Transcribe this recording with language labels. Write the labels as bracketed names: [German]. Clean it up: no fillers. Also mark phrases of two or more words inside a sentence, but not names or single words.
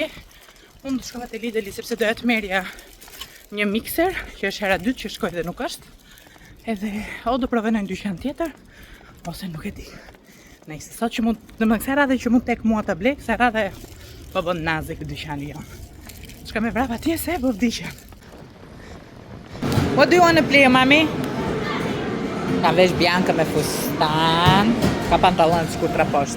[Albanian] Unë do shkova te Lidl sepse doja të merja një mikser, që është hera dytë që shkoj dhe nuk është. Edhe o do provoj në një dyqan tjetër, ose nuk e di. Nëse sot që mund, domethënë kësaj radhe që mund tek mua ta blej, kësaj radhe po bën nazi këtë dyqani jo. Shka me vrap atje se po vdiqem. [English] What do you want to play, mami? [Albanian] Ka vesh Bianca me fustan. Ka pantallon të shkurtra poshtë.